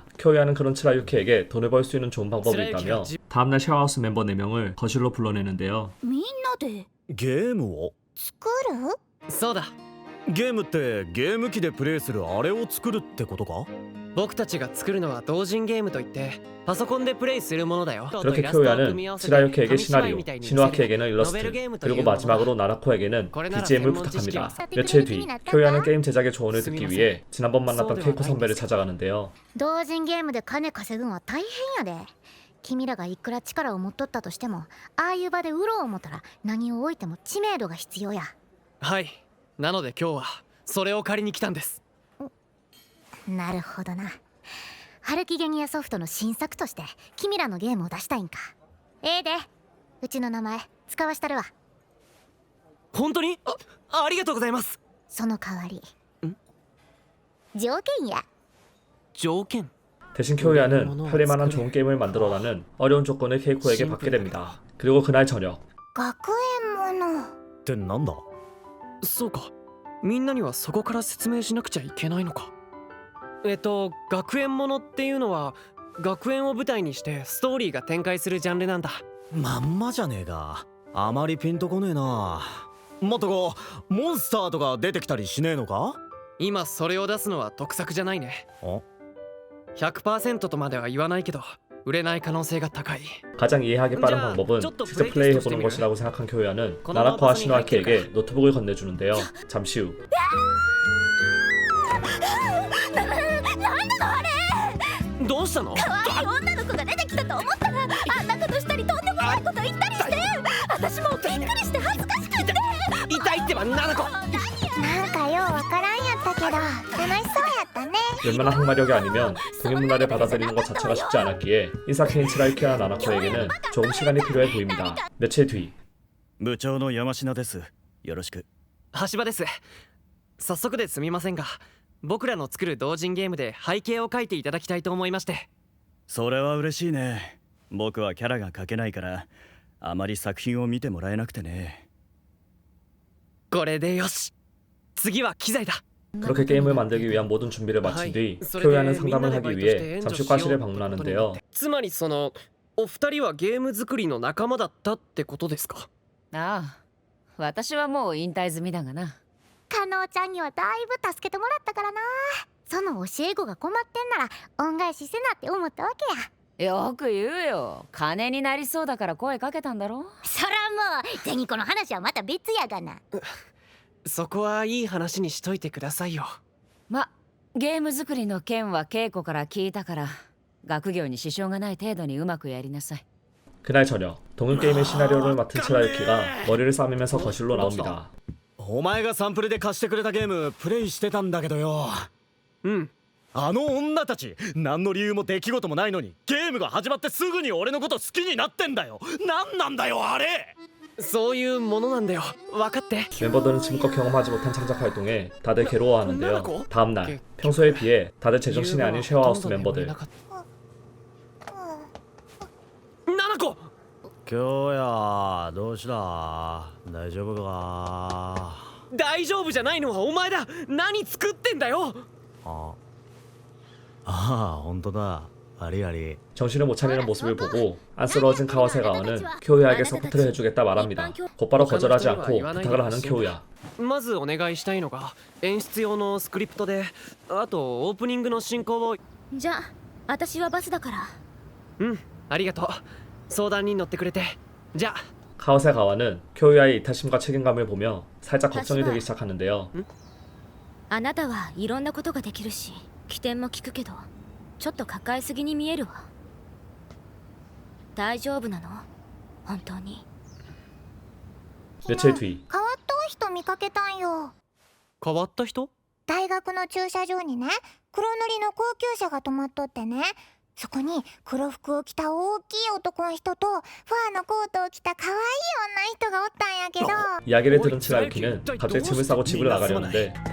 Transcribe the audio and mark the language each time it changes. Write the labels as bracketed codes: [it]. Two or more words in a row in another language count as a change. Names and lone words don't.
[ko] 쿄야는 그런 치라유키에게 돈을 벌 수 있는 좋은 방법이 있다며 다음날 쉐어하우스 멤버 4명을 거실로 불러내는데요. [ja] みんなでゲームを作る？そうだ。ゲームってゲーム機でプレイするあれを作るってことか？僕たちが作るのは同人ゲームといってパソコンでプレイするものだよ。 [ko] 그렇게 쿄야는 치라유키에게 시나리오, 시노아키에게는 일러스트, 그리고 마지막으로 나나코에게는 BGM을 부탁합니다. 며칠 뒤 쿄야는 게임 제작의 조언을 듣기 위해 지난번 만났던 케이코 선배를 찾아가는데요. [ja] 同人ゲームで金稼ぐんは大変やで。君らがいくら力を持っとったとしても、ああいう場で売ろう思ったら何を置いても知名度が必要や。はい。なので今日はそれを借りに来たんです。なるほどな。春木ゲニアソフトの新作として君らのゲームを出したいんか。ええで、うちの名前使わしたるわ。本当に？ありがとうございます。その代わり条件や。条件? [ko] 대신 쿄야는 팔릴만한 좋은 게임을 만들어라는 어려운 조건을 케이코에게 받게 됩니다. 그리고 그날 저녁 [ja] 学園ものってなんだ？そうか。みんなにはそこから説明しなくちゃいけないのか。学園ものっていうのは学園を舞台にしてストーリーが展開するジャンルなんだ。まんまじゃねえか。あまりピンとこねえな。もっとこうモンスターとか出てきたりしねえのか？今それを出すのは得策じゃないね。100% とまでは言わないけど売れない可能性が高い。 [ko] 가장 이해하기 빠른 방법은 직접 플레이해보는 것이라고 생각한 쿄야는 나나코와 시노아키에게 노트북을 건네주는데요. 잠시 후 [ja] どうしたの？可愛い女の子が出てきたと思ったらあんなことしたりとんでもないこと言ったりして、私もうびっくりして恥ずかしくて。痛いってばナナコ。なんかようわからんやったけど楽しそうやったね。 [ko] 웬만한 항마력이 아니면 동일 문화를 받아들이는 것 자체가 쉽지 않았기에 인사키인 치라유키와 나나코에게는 조금 시간이 필요해 보입니다. 며칠 뒤 [ja] 部長の山科です。よろしく。橋場です。早速ですみませんが、僕らの作る同人ゲームで背景を描いていただきたいと思いまして。それは嬉しいね。僕はキャラが描けないからあまり作品を見てもらえなくてね。これでよし。次は機材だ。 [ko] 그렇게 게임을 만들기 위한 모든 준비를 마친 뒤 쿄야는 상담을 하기 위해 잠시 과실에 방문하는데요. [ja] つまりそのお二人はゲーム作りの仲間だったってことですか？ああ、私はもう引退済みだがな。加納ちゃんにはだいぶ助けてもらったからな。その教え子が困ってんなら恩返しせなって思ったわけや。よく言うよ。金になりそうだから声かけたんだろ。そらもう銭子の話はまた別やがな。そこはいい話にしといてくださいよ。ま、ゲーム作りの件は稽古から聞いたから学業に支障がない程度にうまくやりなさい。 [ko] 그날 저녁 동은 게임의 시나리오를 맡은 치라유키가 머리를 싸매면서 거실로 나옵니다. [ja] お前がサンプルで貸してくれたゲームプレイしてたんだけどよ。うん。あの女たち何の理由も出来事もないのにゲームが始まってすぐに俺のこと好きになってんだよ。何なんだよあれ。そういうものなんだよ。分かって。 [ko] 멤버들은 지금껏 경험하지 못한 창작 활동에 다들 괴로워하는데요. 다음 날 평소에 비해 다들 제정신이 아닌 쉐어하우스 멤버들. [ja] ナナコ。今日やどうした大丈夫か。大丈夫じゃないのはお前だ。何作ってんだよ。ああ本当だ。ありあり. [ko] 정신을 못 차리는 모습을 보고 안쓰러워진 카와세가와는 쿄우야에게 서포트를 해주겠다 말합니다. 곧바로 거절하지 않고 부탁을 하는 쿄우야. [ja] まずお願いしたいのが演出用のスクリプトで、あとオープニングの進行を。じゃあ私はバスだから。うん、ありがとう。相談に乗ってくれて。じゃあ。 [ko] 카와세가와는 쿄우야의 이타심과 책임감을 보며 살짝 걱정이 되기 시작하는데요. [ja] あなたはいろんなことができるし起点も聞くけどちょっと抱えすぎに見えるわ。大丈夫なの本当に。 [ko] 며칠 뒤 [ja] 変わった人見かけたんよ。変わった人？大学の駐車場にね、黒塗りの高級車が止まっとってね、そこに黒服を着た大きい男の人とファーのコートを着た可愛い女人がおったんやけど。 [ko] 이야기를 들은 치라유키는 갑자기 짐을 싸고 집으로 나가려는데